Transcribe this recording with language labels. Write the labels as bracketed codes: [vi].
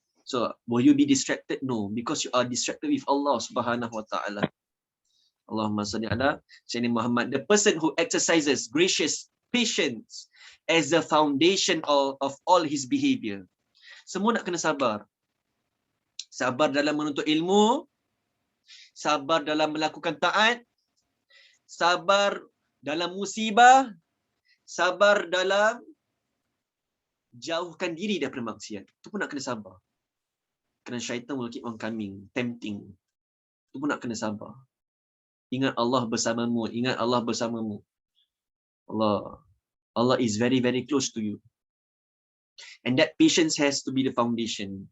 [en] So, will you be distracted? No, because you are distracted with Allah Subhanahu wa taala. [ar] Allahumma salli ala Sayyidina Muhammad. [en] The person who exercises gracious patience as the foundation of all his behavior. [ms] Semua nak kena sabar. Sabar dalam menuntut ilmu, sabar dalam melakukan taat, sabar dalam musibah, sabar dalam jauhkan diri daripada maksiat. Itu pun nak kena sabar. Kerana syaitan [en] will keep on coming, tempting. [ms] Itu pun nak kena sabar. Ingat Allah bersamamu, ingat Allah bersamamu. [en] Allah is very, very close to you. And that patience has to be the foundation.